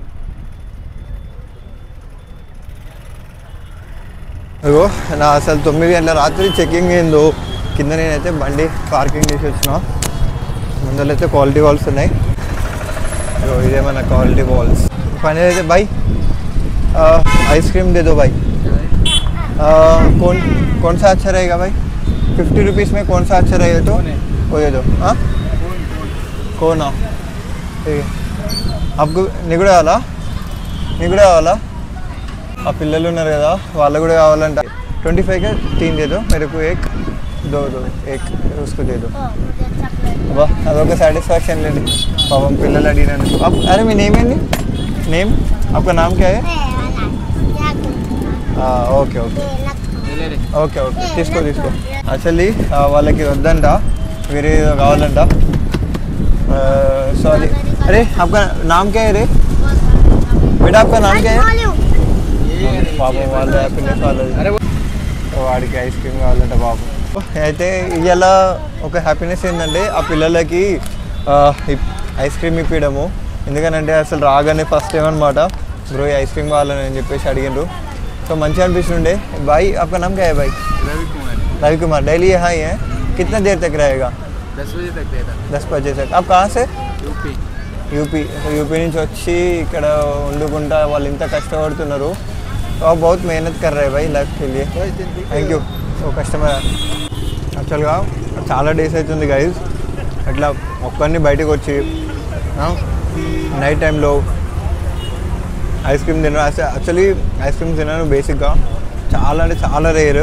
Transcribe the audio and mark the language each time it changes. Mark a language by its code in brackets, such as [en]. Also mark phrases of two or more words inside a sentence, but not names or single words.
[te] అగో నా అసలు 9 గంటల రాత్రి చెకింగ్ ఏందో. కింద నేనైతే బండి పార్కింగ్ చేసి వచ్చిన. ముందరైతే క్వాలిటీ వాల్స్ ఉన్నాయి. ఇదేమన్నా క్వాలిటీ వాల్స్ పని అయితే. [hi] भाई आइसक्रीम दे दो भाई. कौन सा अच्छा रहेगा भाई? 50 रुपीज़ में कौन सा अच्छा रहेगा तो वो दे दो. हाँ कौन? ठीक है, आपको निगुड़ा वाला [te] ఆ పిల్లలు ఉన్నారు కదా వాళ్ళు కూడా కావాలంట. [hi] 25 का 3 दे दो मेरे को, एक दो एक उसको दे दो. [te] అబ్బా అదొక సాటిస్ఫాక్షన్ లేండి. పాపం పిల్లలు అడిగినాను. అరే మీ నేమ్ ఏంటి? [hi] नेम आपका नाम क्या है? [en] okay okay okay okay [te] తీసుకో తీసుకో. యాక్చువల్లీ వాళ్ళకి వద్దంట, వేరే ఏదో కావాలంట. [hi] सॉरी अरे आपका नाम क्या है रे बेटा? आपका नाम क्या है? [te] పాపం వాళ్ళు హ్యాపీనెస్ వాళ్ళది, వాడికి [en] ice cream [te] కావాలంట పాపం. అయితే ఇవాళ ఒక హ్యాపీనెస్ ఏంటంటే ఆ పిల్లలకి [en] ice cream [te] ఇప్పించడము. ఎందుకనంటే అసలు రాగానే [en] first time [te] అనమాట [en] bro ice cream [te] కావాలని అని చెప్పేసి అడిగిండ్రు. సో మంచిగా అనిపిస్తుండే. [hi] भाई आपका नाम क्या है भाई? रवि कुमार. डेली यहाँ ही है? कितना देर तक रहेगा? 10 बजे तक रहेगा. 10 बजे तक. आप कहाँ से? यूपी. [te] యూపీ నుంచి వచ్చి ఇక్కడ వండుకుంటా వాళ్ళు ఇంత కష్టపడుతున్నారు. [hi] और बहुत मेहनत कर रहे हैं भाई लाइफ के लिए. [en] thank you. so customer actually [te] చాలా డేస్ అవుతుంది గైజ్ అట్లా ఒక్కరిని బయటకు వచ్చి [en] night time ice cream [te] తినడం. [en] actually ice cream [te] తినను బేసిక్గా చాలా అంటే చాలా రేర్.